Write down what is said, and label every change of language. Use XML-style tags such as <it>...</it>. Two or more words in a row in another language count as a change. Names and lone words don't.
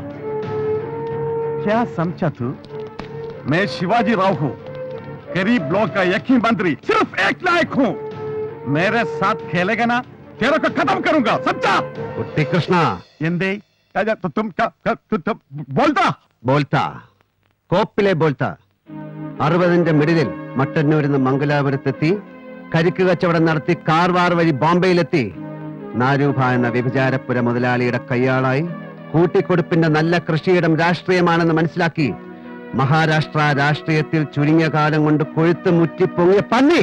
<hi>क्या समझा तू? मैं शिवाजी राव हूं, गरीब लोग का एक ही मंत्री, सिर्फ एक लायक हूं। मेरे साथ खेलेगा ना, तेरे को खत्म करूंगा, समझा? कुट्टी कृष्णा എന്തേ तुम बोलता</hi> <ml>बोलता കോപ്പിലെ बोलता 60ന്റെ മിഡിലിൽ മട്ടന്നൂരിന്ന് മംഗലാപുരത്തെത്തി കരിക്ക് കച്ചവടം നടത്തി കാർവാർ വഴി ബോംബെയിലെത്തി നാരൂഭ എന്ന വ്യഭിചാരപ്പുര മുതലാളിയുടെ കയ്യാളായി കൂട്ടിക്കൊടുപ്പിന്റെ നല്ല കൃഷിയിടം രാഷ്ട്രീയമാണെന്ന് മനസ്സിലാക്കി മഹാരാഷ്ട്ര രാഷ്ട്രീയത്തിൽ ചുരുങ്ങിയ കാലം കൊണ്ട് കൊഴുത്ത് മുറ്റിപ്പൊങ്ങിയ പന്നി.</ml>